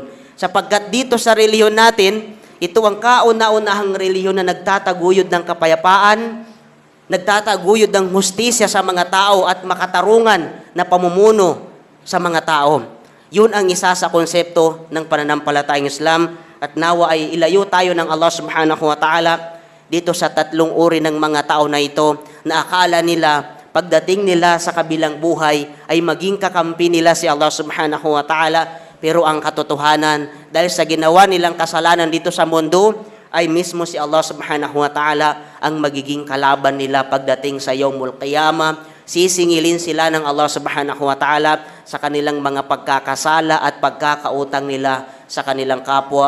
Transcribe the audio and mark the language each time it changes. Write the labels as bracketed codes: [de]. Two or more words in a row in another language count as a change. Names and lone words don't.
[tl] Sapagkat dito sa relihiyon natin, ito ang kauna-unahang relihiyon na nagtataguyod ng kapayapaan, nagtataguyod ng hustisya sa mga tao at makatarungan na pamumuno sa mga tao. Yun ang isa sa konsepto ng pananampalatayang Islam at nawa ay ilayo tayo ng Allah [ar] سبحانه وتعالى [tl] dito sa tatlong uri ng mga tao na ito na akala nila pagdating nila sa kabilang buhay ay maging kakampi nila si Allah [ar] سبحانه وتعالى, [tl] pero ang katotohanan dahil sa ginawa nilang kasalanan dito sa mundo ay mismo si Allah [ar] سبحانه وتعالى [tl] ang magiging kalaban nila pagdating sa [ar] يوم القيامة. [tl] Sisingilin sila ng Allah [ar] سبحانه وتعالى [tl] sa kanilang mga pagkakasala at pagkakautang nila sa kanilang kapwa.